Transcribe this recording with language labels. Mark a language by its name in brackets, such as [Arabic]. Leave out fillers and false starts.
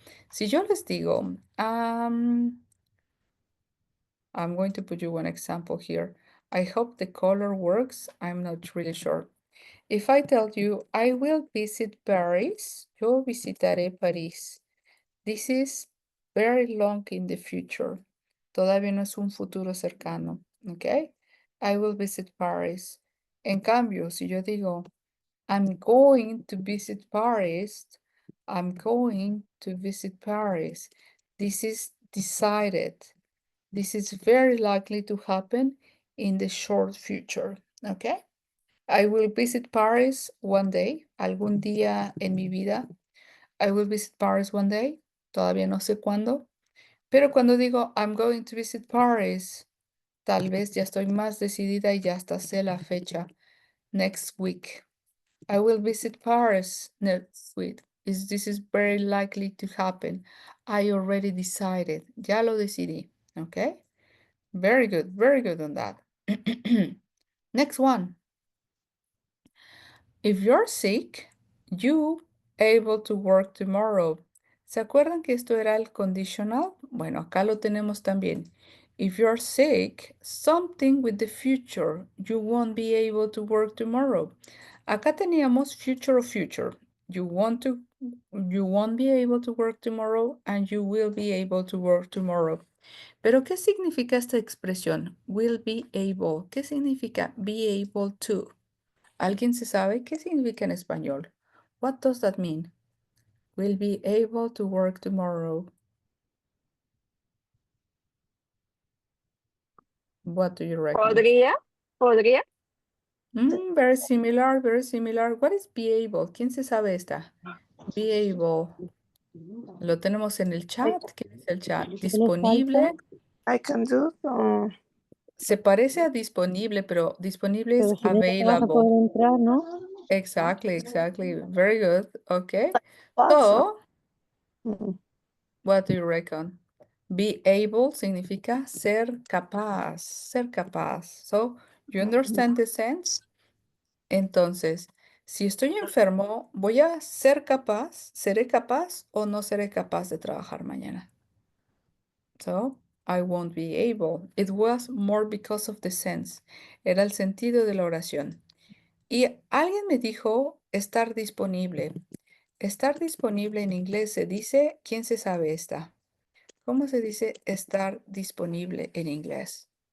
[Spanish] Si yo les digo, [English] I'm going to put you one example here. I hope the color works. I'm not really sure. If I tell you, I will visit Paris, [Spanish] yo visitaré París. [English] This is very long in the future. [Spanish] Todavía no es un futuro cercano, ¿ok? [English] I will visit Paris. [Spanish] En cambio, si yo digo, [English] I'm going to visit Paris, I'm going to visit Paris. This is decided. This is very likely to happen in the short future, ¿ok? I will visit Paris one day, [Spanish] algún día en mi vida. [English] I will visit Paris one day, [Spanish] todavía no sé cuándo. Pero cuando digo [English] I'm going to visit Paris, [Spanish] tal vez ya estoy más decidida y ya hasta sé la fecha. [English] Next week. I will visit Paris next week. This is very likely to happen. I already decided. Ya lo decidí. Okay? Very good on that. Next one. If you're sick, you able to work tomorrow. [Spanish] ¿Se acuerdan que esto era el conditional? Bueno, acá lo tenemos también. [English] If you're sick, something with the future, you won't be able to work tomorrow. [Spanish] Acá teníamos [English] future of future. You won't be able to work tomorrow and you will be able to work tomorrow. [Spanish] Pero ¿qué significa esta expresión? Will be able. ¿Qué significa be able to? ¿Alguien se sabe qué significa en español? [English] What does that mean? Will be able to work tomorrow. What do you reckon? [Spanish] Podría. [English] Very similar, very similar. What is be able? [Spanish] ¿Quién se sabe esta? [English] Be able. [Spanish] Lo tenemos en el chat. ¿Qué es el chat? Disponible. [English] I can do. [Spanish] Se parece a disponible, pero disponible es Pero si no te vas a [English] available. [Spanish] poder entrar, ¿no? [English] Exactly. Very good. Okay. Awesome. So, what do you reckon? Be able [Spanish] significa ser capaz, [English] So, you understand the sense? [Spanish] Entonces, si estoy enfermo, ¿voy a ser capaz? ¿Seré capaz o no seré capaz de trabajar mañana? [English] So, I won't be able. It was more because of the sense. [Spanish] Era el sentido de la oración. Y alguien me dijo estar disponible. Estar disponible en inglés se dice, ¿quién se sabe esta? ¿Cómo se dice estar disponible en inglés?